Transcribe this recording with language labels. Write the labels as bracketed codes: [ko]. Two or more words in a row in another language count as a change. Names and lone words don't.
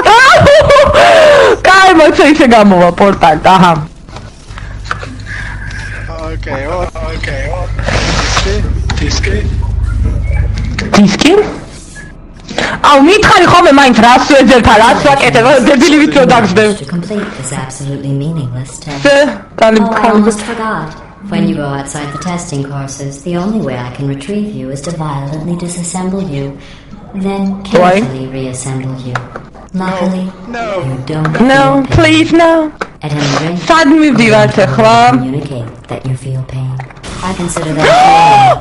[ka] კაი მოიცა ისე გამოვა პორტალ, აჰა. [en] Okay. [ka] დისკი? აუ მითხარი ხოლმე მაინც რას ვეძებ, რას ვაკეთებ, დებილი ვიწრო დაგждებ. [en] To complete this absolutely meaningless test. I [ka] კალი. [en] almost forgot. When you go outside the testing courses, the only way I can retrieve you is to violently disassemble you, then carefully reassemble you. Luckily, you don't No, feel pain. please no. At any rate, [ka] სად მივდივართ ახლა? [en] communicate that you feel pain. I consider that